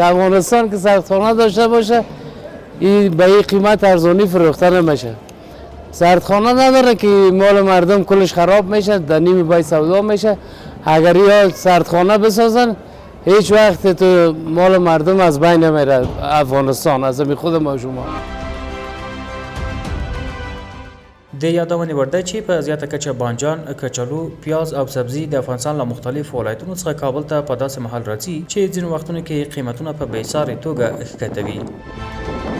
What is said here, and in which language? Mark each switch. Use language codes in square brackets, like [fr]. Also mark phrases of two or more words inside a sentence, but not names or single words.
[fa] افغانستان که سردخانه داشته باشه این به این قیمت ارزانی فروخته نمیشه. سردخانه نداره که مال مردم کلش خراب میشه در نیم بای سودا میشه اگر یا سردخانه بسازن هیچ وقت تو مال مردم از بین نمیره افغانستان از همین خود ما شما. [ps] د یادونې وړ ده چې په زیاته کچه بانجان، کچالو، پیاز او سبزي د افغانستان له مختلفو ولایتونو څخه کابل ته په داسې مهال راځي چې ځینو وختونو کې قیمتونه په بېسارې توګه ښکته وي.